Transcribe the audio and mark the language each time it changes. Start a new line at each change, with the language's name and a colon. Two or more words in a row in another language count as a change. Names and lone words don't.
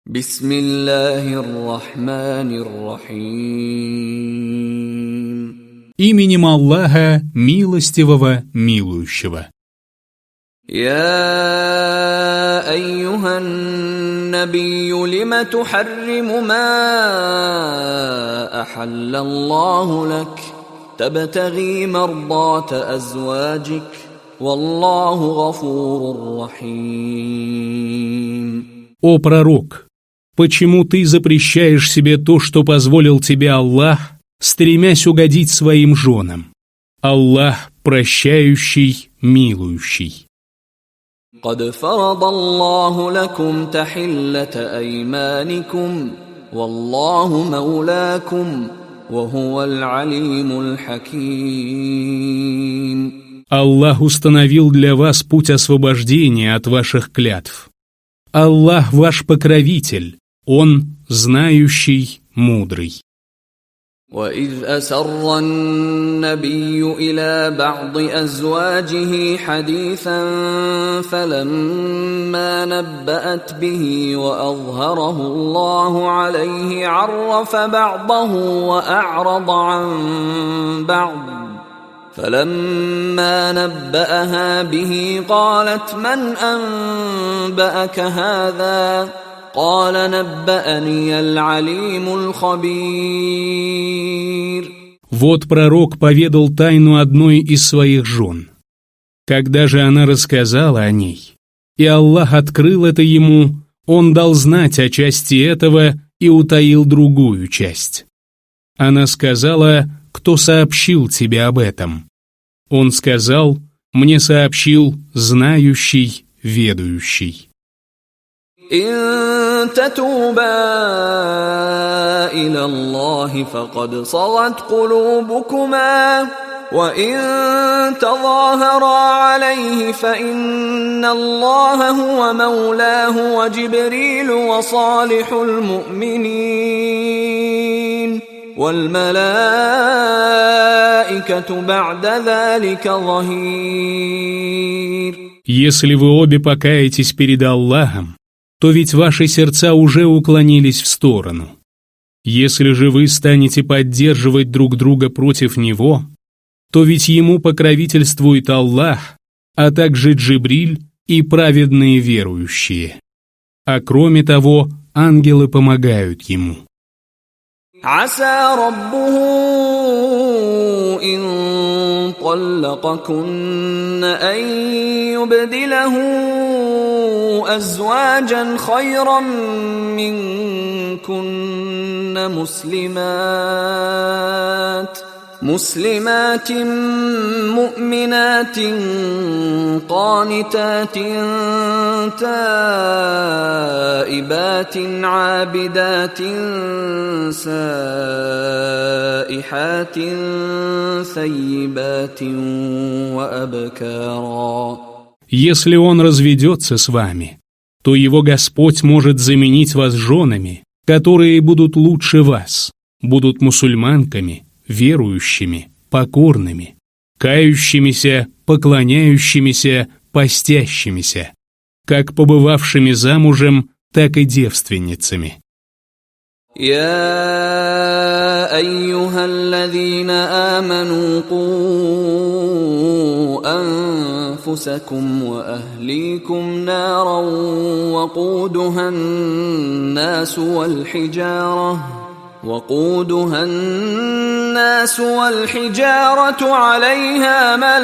Arabic: بسم الله الرحمن الرحيم.
Russian: Именем Аллаха, милостивого, милующего.
Arabic: يا أيها النبي لم تحرم ما أحل الله لك تبتغي مرضات أزواجك والله غفور رحيم.
Russian: О пророк, почему ты запрещаешь себе то, что позволил тебе Аллах, стремясь угодить своим женам? Аллах прощающий, милующий.
Arabic: قد فرض الله لكم تحلة أيمانكم والله مولاكم وهو العليم الحكيم.
Russian: Аллах установил для вас путь освобождения от ваших клятв. Аллах ваш покровитель, Он знающий, мудрый.
Arabic: وَإِذْ أَسَرَّ النَّبِيُّ إِلَى بَعْضِ أَزْوَاجِهِ حَدِيثًا فَلَمَّا نَبَّأَتْ بِهِ وَأَظْهَرَهُ اللَّهُ عَلَيْهِ عَرَّفَ بَعْضَهُ وَأَعْرَضَ عَنْ بَعْضٍ فَلَمَّا نَبَّأَهَا بِهِ قَالَتْ مَنْ أَنْبَأَكَ هَذَا قال نبأني العليم الخبير.
Russian: Вот пророк поведал тайну одной из своих жен. Когда же она рассказала о ней, и Аллах открыл это ему, Он дал знать о части этого и утаил другую часть. Она сказала: «Кто сообщил тебе об этом?» Он сказал: «Мне сообщил знающий, ведающий».
Arabic: إن تتوبا إلى الله فقد صغت قلوبكما وإن تظاهرا عليه فإن الله هو مولاه وجبريل وصالح المؤمنين والملائكة بعد ذلك ظهير.
Russian: Если вы обе покаетесь перед Аллахом, то ведь ваши сердца уже уклонились в сторону. Если же вы станете поддерживать друг друга против Него, то ведь Ему покровительствует Аллах, а также Джибриль и праведные верующие. А кроме того, ангелы помогают Ему.
Arabic: عسى ربه إن طلقكن أن يبدله أزواجا خيرا منكن مسلمات مؤمنات قانتات تائبات عابدات سائحات ثيبات وأبكارا.
Russian: Если он разведется с вами, то его Господь может заменить вас женами, которые будут лучше вас, будут мусульманками, верующими, покорными, кающимися, поклоняющимися, постящимися, как побывавшими замужем, так и девственницами.
Arabic: يا أيها الذين آمنوا قوا أنفسكم وأهليكم نارا وقودها الناس والحجارة عليها